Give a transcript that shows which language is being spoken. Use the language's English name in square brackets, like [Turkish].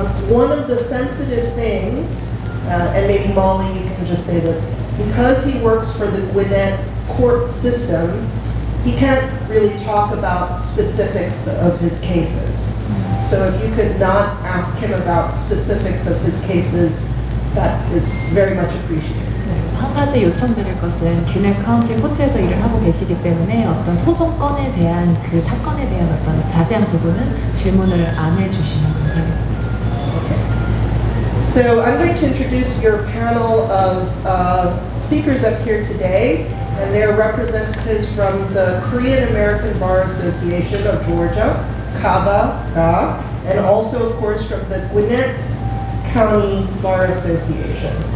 [English] One of the sensitive things, and maybe Molly, you can just say this, because he works for the Gwinnett court system, he can't really talk about specifics of his cases. So if you could not ask him about specifics of his cases, that is very much appreciated. [Korean] 네, 그래서 한 가지 요청드릴 것은 귀넷카운티 코트에서 일을 하고 계시기 때문에 어떤 소송건에 대한 그 사건에 대한 어떤 자세한 부분은 질문을 안 해주시면 감사하겠습니다. [English] Okay. So I'm going to introduce your panel of speakers up here today, and they're representatives from the Korean American Bar Association of Georgia, KABA, and also, of course, from the Gwinnett County Bar Association.